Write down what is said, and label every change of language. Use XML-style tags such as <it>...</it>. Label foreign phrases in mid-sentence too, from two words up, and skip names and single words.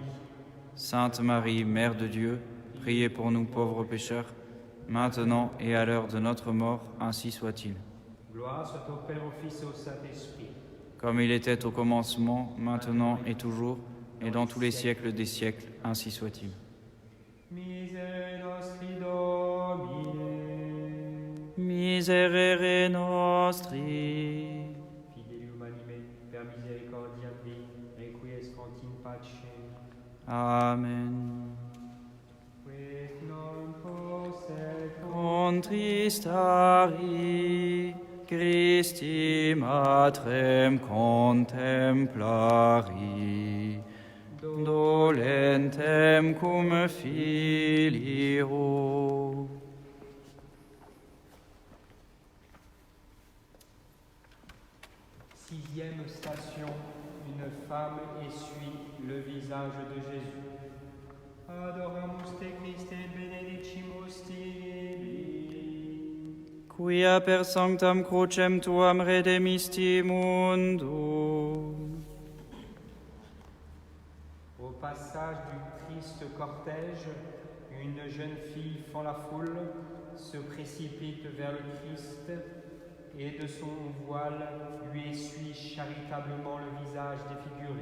<fr>Sainte Marie, Mère de Dieu, priez pour nous pauvres pécheurs, maintenant et à l'heure de notre mort, ainsi soit-il. Gloire soit au Père, au Fils et au Saint-Esprit. Comme il était au commencement, maintenant et toujours, et dans tous les siècles des siècles, ainsi soit-il.</fr> <la>Miserere nostri Domine. Miserere nostri. Fidelium anime, per misericordia Dei, requiescant in pace. Amen. Quid non posset contristari, Christi matrem contemplari, dolentem cum filio.</la> <fr>Sixième station, une femme essuie le visage de Jésus.</fr> <la>Adoramus te Christe benedicimus tibi, quia per sanctam crucem tuam redemisti mundo.</la> <fr>Au passage du triste cortège, une jeune fille fend la foule, se précipite vers le Christ et de son voile lui essuie charitablement le visage défiguré.</fr>